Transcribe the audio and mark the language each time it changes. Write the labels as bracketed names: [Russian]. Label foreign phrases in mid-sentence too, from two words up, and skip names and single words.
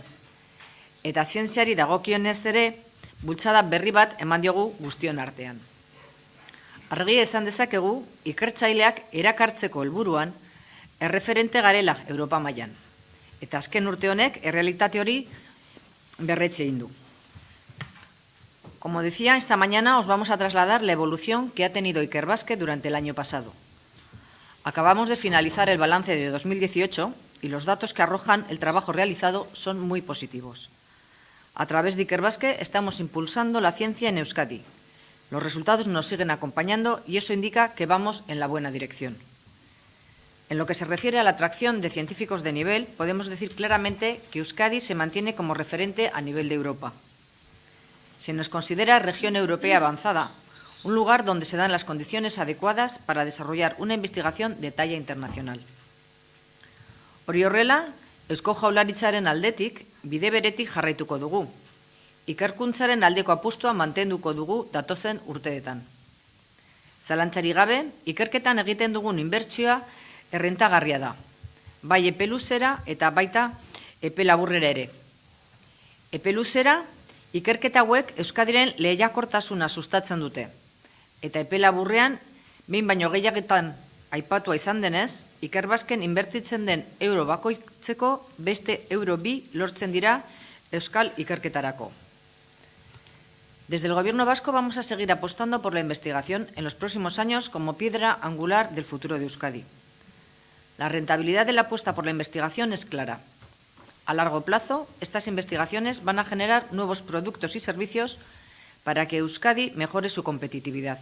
[Basque] Eta zientziari dagokionez ere, bultzada berri bat eman diogu guztion artean. Argi esan dezakegu, ikertzaileak erakartzeko helburuan erreferente garela Europa mailan. Eta azken urte honek errealitate hori berretxe egin du. [Spanish] Como decía, esta mañana os vamos a trasladar la evolución que ha tenido Ikerbasque durante el año pasado. Acabamos de finalizar el balance de 2018 y los datos que arrojan el trabajo realizado son muy positivos. A través de Ikerbasque estamos impulsando la ciencia en Euskadi. Los resultados nos siguen acompañando y eso indica que vamos en la buena dirección. En lo que se refiere a la atracción de científicos de nivel, podemos decir claramente que Euskadi se mantiene como referente a nivel de Europa. Se nos considera región europea avanzada, un lugar donde se dan las condiciones adecuadas para desarrollar una investigación de talla internacional. [Basque] Hori horrela, Eusko Jaurlaritzaren aldetik, bide beretik jarraituko dugu. Ikerkuntzaren aldeko apustua mantenduko dugu datozen urteetan. Zalantzari gabe, ikerketan egiten dugun inbertsioa errentagarria da. Bai epe luzera eta baita epe laburrera ere. Epe luzera, ikerketa hauek Euskadiren lehiakortasuna sustatzen dute. Eta epe laburrean, behin baino gehiagetan aipatua izan denez, Ikerbasken inbertitzen den euro bakoitzeko beste euro 2 lortzen dira euskal ikerketarako. [Spanish] Desde el Gobierno vasco vamos a seguir apostando por la investigación en los próximos años como piedra angular del futuro de Euskadi. La rentabilidad de la apuesta por la investigación es clara. A largo plazo, estas investigaciones van a generar nuevos productos y servicios para que Euskadi mejore su competitividad.